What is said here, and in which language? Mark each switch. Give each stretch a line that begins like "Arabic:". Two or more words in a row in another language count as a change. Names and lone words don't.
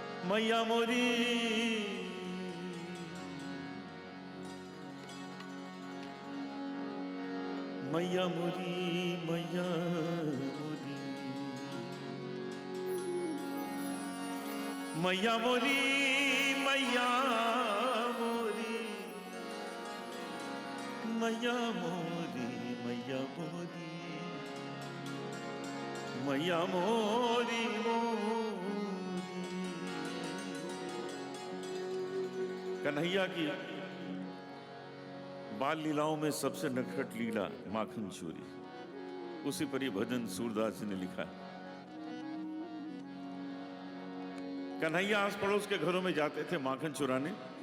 Braj: मैया मोरी मैया मोरी मैया मोरी मैया मोरी मैया मोरी मैया मोरी मैया मोरी मैया मोरी मोरी।
Hindi: कन्हैया की बाल लीलाओं में सबसे नटखट लीला माखन चोरी, उसी पर ये भजन सूरदास जी ने लिखा है। कन्हैया आस पड़ोस के घरों में जाते थे माखन चुराने।